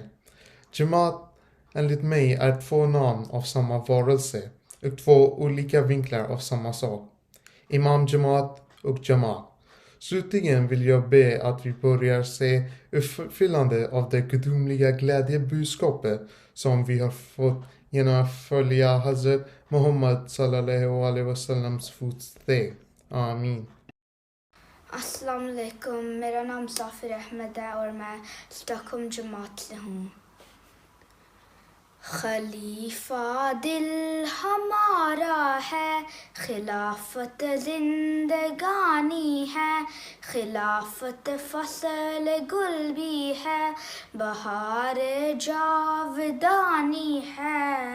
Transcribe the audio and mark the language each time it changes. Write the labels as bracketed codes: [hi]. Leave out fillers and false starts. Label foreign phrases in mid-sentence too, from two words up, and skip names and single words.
[sv] Jamaat enligt mig är två namn av samma varelse och två olika vinklar av samma sak. Imam Jamaat och Jamaat. Slutligen vill jag be att vi börjar se uppfyllande av det gudomliga glädjebudskapet som vi har fått genom att följa Hazrat Muhammad [ar] صلى الله عليه وسلم [sv] fotsteg. Amin. [ur] السلام علیکم, میرا نام صافر احمد ہے اور میں سٹاک ہوم جماعت سے ہوں. خلیفہ دل ہمارا ہے، خلافت زندگانی ہے، خلافت فصل گل بھی ہے، بہار جاودانی ہے.